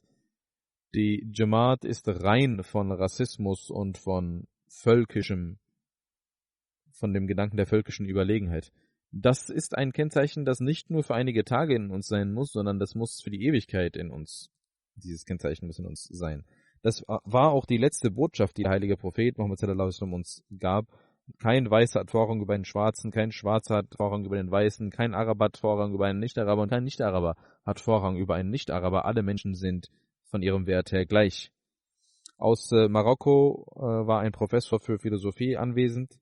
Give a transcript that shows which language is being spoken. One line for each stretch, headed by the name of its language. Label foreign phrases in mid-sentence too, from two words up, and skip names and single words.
German: Die Jamaat ist rein von Rassismus und von dem Gedanken der völkischen Überlegenheit. Das ist ein Kennzeichen, das nicht nur für einige Tage in uns sein muss, sondern das muss für die Ewigkeit in uns, dieses Kennzeichen muss in uns sein. Das war auch die letzte Botschaft, die der heilige Prophet Muhammad
Arabic: صلى الله عليه وسلم
German: uns gab. Kein Weißer hat Vorrang über einen Schwarzen, kein Schwarzer hat Vorrang über den Weißen, kein Araber hat Vorrang über einen Nicht-Araber und kein Nicht-Araber hat Vorrang über einen Nicht-Araber. Alle Menschen sind von ihrem Wert her gleich. Aus Marokko war ein Professor für Philosophie anwesend.